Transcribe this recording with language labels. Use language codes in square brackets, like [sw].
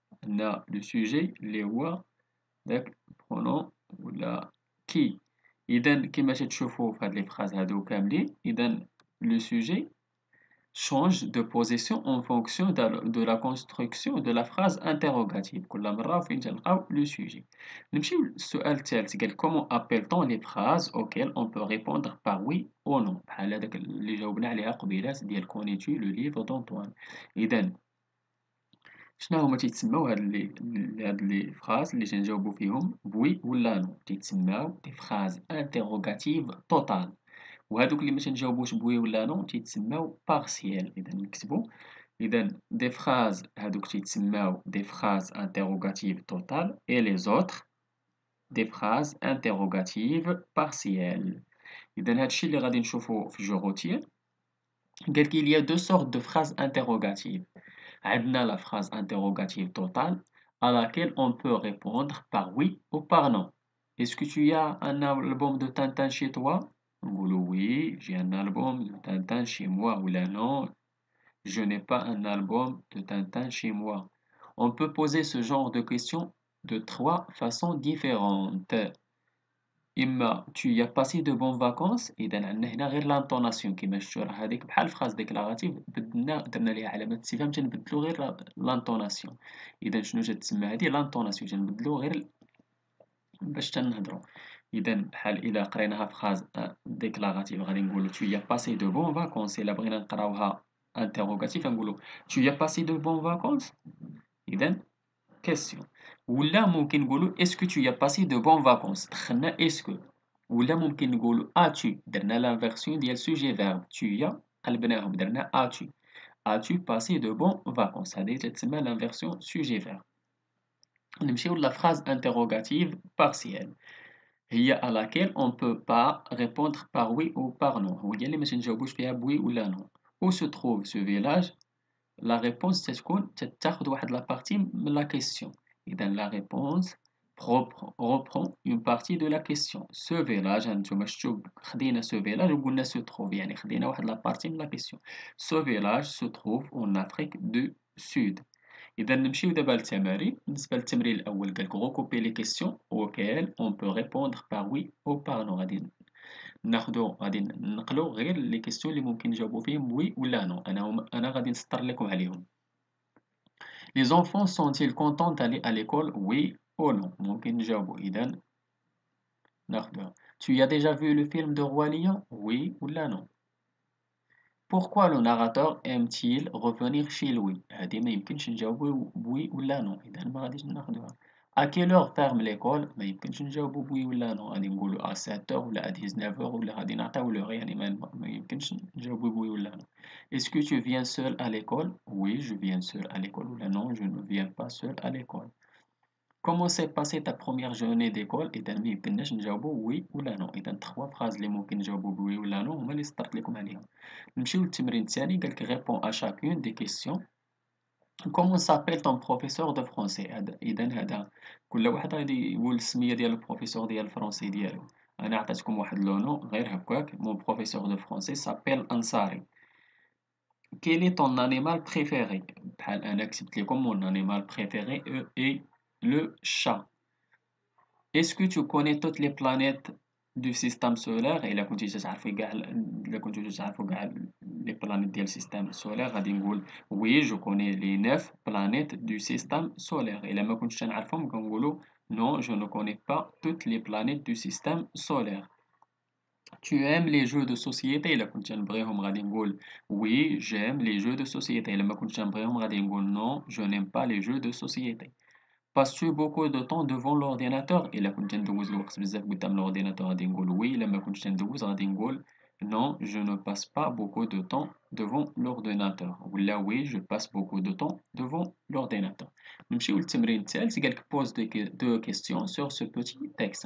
[ar] عندنا لو سوجي اللي هو داك برونون ولا كي. اذا كما تشوفوا في هاد لي فراز هادو كاملين، اذا لو سوجي [fr] change de position en fonction de la construction de la phrase [ar] interrogative. كل مرة فين تلقاو لو سوجي. نمشيو للسؤال الثالث. [fr] قال comment appelle-t-on les phrases auxquelles on peut répondre par oui ou non. [ar] بحال هذاك اللي جاوبنا عليها قبيلات ديال [fr] connais-tu le livre d'Antoine. [ar] اذا شنو هما تيتسماو هاد لي فراز اللي تنجاوبو فيهم بوي ولا نو؟ تيتسماو دي فراز انتروغاتيف توتال. وهادوك اللي ما تنجاوبوش بوي ولا نو تيتسماو بارسيال. اذا نكتبو. اذا دي فراز هادوك تيتسماو دي فراز انتروغاتيف توتال اي لي زوتر دي فراز انتروغاتيف بارسيال. اذا هادشي اللي غادي نشوفو في جوغوتير. [fr] قال qu'il y a deux sortes de phrases interrogatives. [ar] عندنا [fr] la phrase interrogative totale à laquelle on peut répondre par oui ou par non. Est-ce que tu as un album de Tintin chez toi? [ar] نقولوا [fr] oui, j'ai un album de Tintin chez moi. Ou là non, je n'ai pas un album de Tintin chez moi. On peut poser ce genre de questions de trois façons différentes. إما tu y as passé de bonnes vacances. [ar] إذا عندنا هنا غير لانطوناسيون كيما شفتو، راه هاذيك بحال فراز ديكلاراتيف بدلنا درنا ليها علامة استفهام تنبدلو غير لانطوناسيون. إذا شنو تتسمى هادي لانطوناسيون تنبدلو غير باش تنهضرو. إذا بحال إلا قريناها فراز ديكلاراتيف غادي نقولو tu y as passé de bonnes vacances. إلا بغينا نقراوها انتروغاتيف غنقولو tu y as passé de bonnes vacances. إذا كيسيون. ولا ممكن نقولوا [fr] est-ce que tu as passé de bonnes vacances. [ar] دخلنا [fr] est-ce que. [ar] ولا ممكن نقولوا as-tu. درنا لانفيرسيون ديال sujet verbe tu as قلبناهم درنا as-tu. [fr] as-tu passé de bonnes vacances. [ar] هذه تتسمى لانفيرسيون sujet verbe. [fr] نمشيو لا phrase interrogative partielle. هي à laquelle on peut pas répondre par oui ou par non. [ar] هي اللي ما تنجاوبوش فيها بوي ولا نو. [fr] où se trouve ce village. La réponse [ar] تتكون تاخد واحد [fr] la partie de la question. إذا la réponse reprend une partie de la question. Ce village [ar] هانتوما شفتوا خدينا [fr] ce village وقلنا se trouve [ar] يعني خدينا واحد [fr] la partie de la question. Ce village se trouve en Afrique du Sud. [ar] إذا نمشيو دابا للتمارين. [fr] بالنسبة للتمرين الأول قالك recouper les questions auxquelles on peut répondre par oui ou par non. [ar] غادي ننقلو غير لي كيسيون اللي ممكن نجاوبو فيهم وي ولا نو. انا غادي نسطر لكم عليهم. [fr] Les enfants sont-ils contents d'aller à l'école? Oui ou non. [ar] ممكن نجاوبو. إذا ناخدوها. [fr] Tu as déjà vu le film de Roi Lion? Oui ولا non. Pourquoi le narrateur aime-t-il revenir chez lui? [ar] هادي ما يمكنش نجاوبو بوي ولا نو. إذا ما غاديش ناخدوها. [fr] À quelle heure ferme l'école? [ar] ما يمكنش نجاوبو بوي ولا نو. غادي نقولو [fr] à 7 heures [ar] ولا [fr] à 19 heures [ar] ولا غادي نعطيو لوغ. يعني ما يمكنش نجاوبو بوي ولا نو. [fr] Est-ce que tu viens seul à l'école? Oui, je viens seul à l'école. [ar] ولا [fr] non, je ne viens pas seul à l'école. Comment s'est passée ta première journée d'école? [ar] إذا ما يمكنناش نجاوبو وي ولا نو. إذا 3 phrases اللي ممكن نجاوبو بوي ولا نو هما اللي سطرت لكم عليهم. نمشيو للتمرين الثاني. قالك [fr] réponds à chacune des questions. Comment s'appelle ton professeur de français? [ar] إذا هذا كل واحد غادي يقول السمية ديال البروفيسور ديال الفرنسي ديالو. أنا عطيتكم واحد لو نو غير هكاك. [fr] Mon professeur de français s'appelle Ansari. Quel est ton animal préféré? [ar] بحال أنا كتبت لكم [fr] mon animal préféré est le chat. Est-ce que tu connais toutes les planètes du système solaire? [ar] إلا كنتي تعرفي إلا كنتو تعرفوا كاع les planètes ديال السيستم solaire غادي نقول [fr] oui je connais les 9 planètes du système solaire. [ar] إلا ما كنتش نعرفهم كنقولوا [fr] non je ne connais pas toutes les planètes du système solaire. Tu aimes les jeux de société? [ar] إلا كنت نبغيهم غادي نقول [fr] oui j'aime les jeux de société. [ar] إلا ما كنتش نبغيهم غادي نقول [fr] non je n'aime pas les jeux de société. Passes-tu beaucoup de temps devant l'ordinateur? [ar] إلا كنت ندوز الوقت بزاف قدام الأورديناتور غادي نقول oui. إلا ما كنتش ندوز غادي نقول [fr] non je ne passe pas beaucoup de temps devant l'ordinateur. [ar] ولا [fr] oui je passe beaucoup de temps devant l'ordinateur. [ar] نمشيو للتمرين الثالث. قالك [fr] pose deux questions sur ce petit texte.